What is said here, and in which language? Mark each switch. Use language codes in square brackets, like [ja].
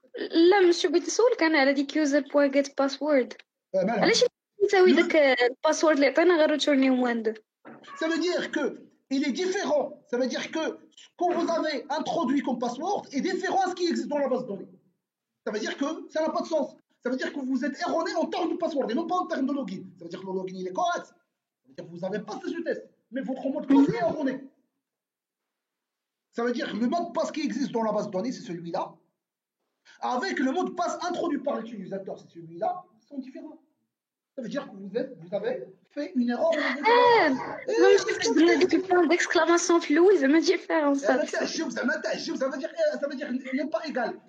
[ar] لا monsieur بغيت نسولك انا على ديك [en] user point get password. [ar] علاش نساوي داك الباسورد اللي عطينا غير [fr] ريتورني موان 2؟ Ça veut dire que il est différent. Ça veut dire que ce que vous avez introduit comme password est différent à ce qui existe dans la base de données. Ça veut dire que ça n'a pas de sens. Ça veut dire que vous êtes erroné en termes de password et non pas en termes de login. Ça veut dire que le login il est correct. Ça veut dire que vous avez passé ce test, mais votre mot de passe est erroné. Ça veut dire que le mot de passe qui existe dans la base de données, c'est celui-là. Avec le mot de passe introduit par l'utilisateur, c'est celui-là, ils sont différents. Ça veut dire que vous avez fait une erreur. [ar] ديك البوان ديكسكلاماسيون في الاول زعما ديفيرونس. [fr] Ça veut dire n'est pas égal.